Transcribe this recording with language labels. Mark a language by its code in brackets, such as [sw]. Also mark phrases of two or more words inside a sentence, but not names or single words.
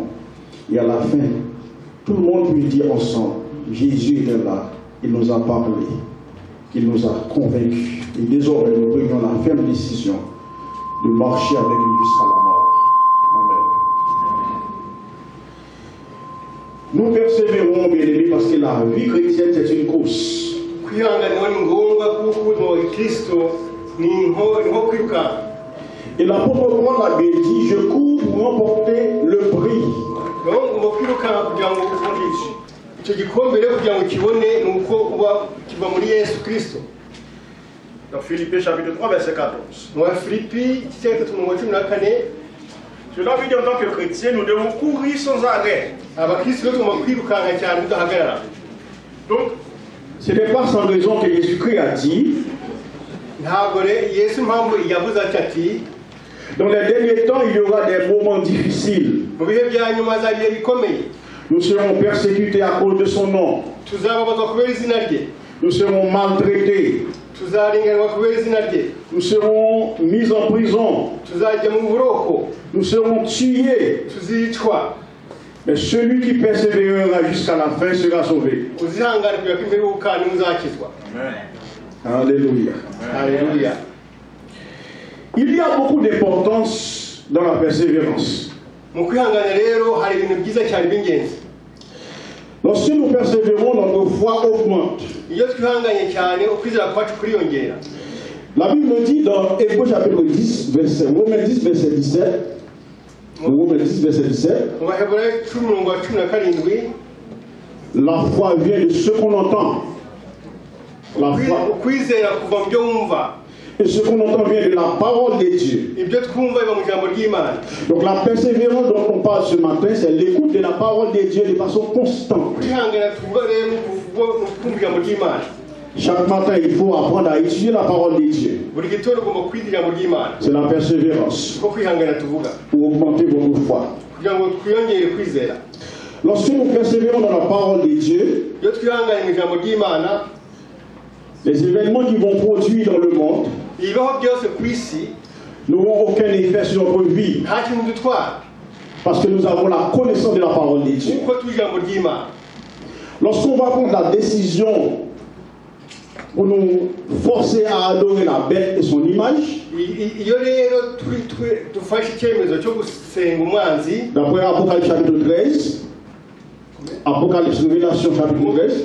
[fr] Et à la fin, tout le monde puisse dire ensemble, Jésus était là, il nous a parlé, il nous a convaincus. Et désormais, nous prenons la ferme décision de marcher avec lui jusqu'à la mort. Amen. Nous persévérons, bien-aimés, parce que la vie chrétienne, c'est une course. [rw] Kwihangana ni ngombwa kuko ubuzima bwa Kristo ni nko kwiruka. [fr] Et l'apôtre Paul a bien dit, je cours pour remporter le prix. [rw] Donc mu kwiruka kugira ngo ubone icyo gikombe rero kugira ngo kibone ni uko uba kiva muri Yesu Kristo. [fr] Dans Philippiens chapitre 3, verset 14. [rw] Mu Filipi igice cya 14. [fr] Cela veut dire en tant que chrétien, nous devons courir sans arrêt. [rw] Abakristo tugomba kwirukanka cyane tudahagarara. [fr] Donc, Ce n'est pas sans raison que Jésus-Christ a dit, [rw] Ntabwo Yesu impamvu yavuze ati [fr] dans les derniers temps, il y aura des moments difficiles. [rw] mu bihe bya nyuma azabiye bikomeye. [fr] Nous serons persécutés à cause de son nom. [rw] Tuzababazwa kubera izina rye. [fr] Nous serons maltraités. [rw] Tuzarenganwa kubera izina rye. [fr] Nous serons mis en prison. [rw] Tuzajya mu buroko. [fr] Nous serons tués. [rw] Tuzicwa. [fr] Mais celui qui persévérera jusqu'à la fin sera sauvé. [rw] Uzihangana kugera ku imperuka ni uzakizwa. [fr] Alléluia. [rw] Haleluya. [fr] Il y a beaucoup d'importance dans la persévérance. [rw] Mu kwihangana rero hari ibintu byiza cyane by'ingenzi. [fr] Lorsque nous persévérons, notre foi augmente. [rw] Iyo twihanganye cyane ukwizera kwacu kuriyongera. [fr] La Bible dit dans Hébreux chapitre 10, Romains 10, verset 17, Romains 10, verset 17, [rw] Mu Baheburayo 10:17, [fr] la foi vient de ce qu'on entend. La foi, [rw] ukwizera kuva mu byo wumva. [fr] et ce qu'on entend vient de la parole de Dieu. [rw] Ibyo twumva biba mu ijambo ry'Imana. [fr] Donc la persévérance dont on parle ce matin, c'est l'écoute de la parole de Dieu de façon constante. [rw] Kwihangana tuvuga rero ni kumva ijambo ry'Imana. [fr] Chaque matin, il faut apprendre à étudier la parole de Dieu. [rw] Buri gitondo ugomba kwiga ijambo ry'Imana. [fr] C'est la persévérance [rw] Ko kwihangana tuvuga [fr] pour augmenter votre foi. [rw] kugira ngo twiyongere kwizera. [fr] Lorsque nous persévérons dans la parole de Dieu, [rw] Iyo twihanganye mu ijambo ry'Imana, [fr] les événements qui vont produire dans le monde [rw] ibibaho byose ku isi [fr] n'auront aucun effet sur notre vie [rw] nta kintu dutwara [fr] parce que nous avons la connaissance de la parole de Dieu. [rw] kuko tuzi ijambo ry'Imana. [fr] Lorsqu'on va prendre la décision pour nous forcer à adorer la bête et son image, [rw] Iyo rero dufashe icyemezo cyo gusenga umwanzi, [fr] d'après Apocalypse chapitre 13, Apocalypse Révélation chapitre 13,